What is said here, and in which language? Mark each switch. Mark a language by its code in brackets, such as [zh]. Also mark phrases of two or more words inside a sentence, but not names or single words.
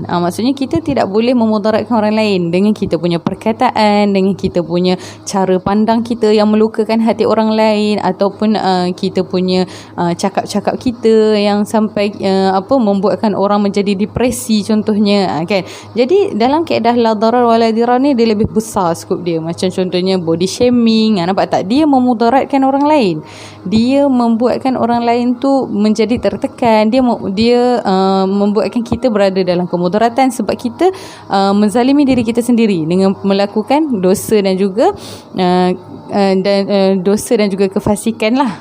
[ms] Maksudnya kita tidak boleh memudaratkan orang lain dengan kita punya perkataan, dengan kita punya cara pandang kita yang melukakan hati orang lain, ataupun kita punya cakap-cakap kita yang sampai membuatkan orang menjadi depresi contohnya, kan. Jadi dalam kaedah [ar] لا ضرر ولا ضرار [ms] ni dia lebih besar skop dia. Macam contohnya [en] body shaming, [ms] nampak tak, dia memudaratkan orang lain, dia membuatkan orang lain tu menjadi tertekan, dia membuatkan kita berada dalam kemudaratan sebab kita menzalimi diri kita sendiri dengan melakukan dosa dan juga dosa dan juga kefasikan lah.